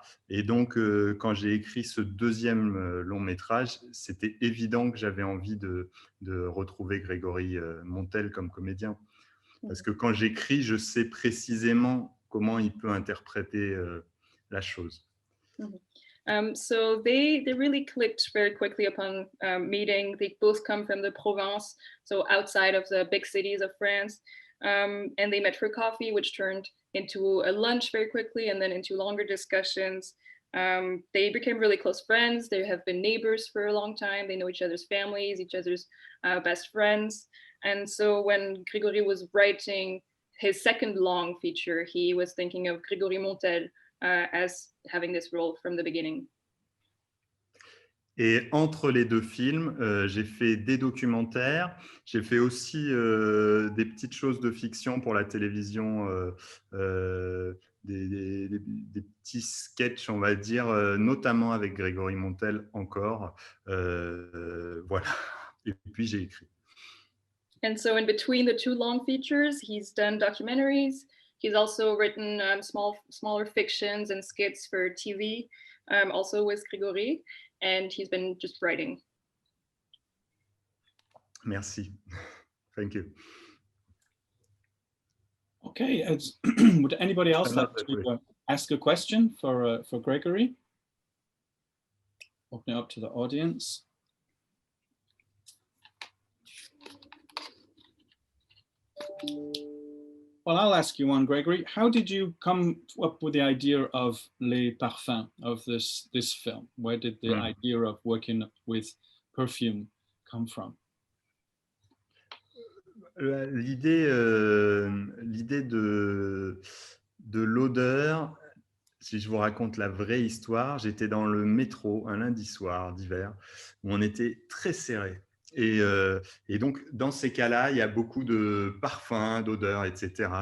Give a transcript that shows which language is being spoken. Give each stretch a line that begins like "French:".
French: Et donc, quand j'ai écrit ce deuxième long métrage, c'était évident que j'avais envie de retrouver Grégory Montel comme comédien. Parce que quand j'écris, je sais précisément comment il peut interpréter la chose.
English: So they really clicked very quickly upon meeting. They both come from the Provence, so outside of the big cities of France. And they met for coffee, which turned into a lunch very quickly, and then into longer discussions. They became really close friends. They have been neighbors for a long time. They know each other's families, each other's best friends. And so when Grégory was writing his second long feature, he was thinking of Grégory Montel as having this role from the beginning.
French: Et entre les deux films, j'ai fait des documentaires, j'ai fait aussi des petites choses de fiction pour la télévision, des petits sketchs, on va dire, notamment avec Grégory Montel encore. Voilà. Et puis j'ai écrit.
English: And so in between the two long features, he's done documentaries. He's also written smaller fictions and skits for TV, also with Grégory. And he's been just writing.
French: Merci.
English: Thank you. Okay, would anybody else like to ask a question for Grégory? Open it up to the audience. Well, I'll ask you one, Grégory. How did you come up with the idea of Les Parfums, of this film? Where did the idea of working with perfume come from?
French: L'idée de l'odeur, si je vous raconte la vraie histoire, j'étais dans le métro un lundi soir d'hiver où on était très serré. Et donc, dans ces cas-là, il y a beaucoup de parfums, d'odeurs, etc.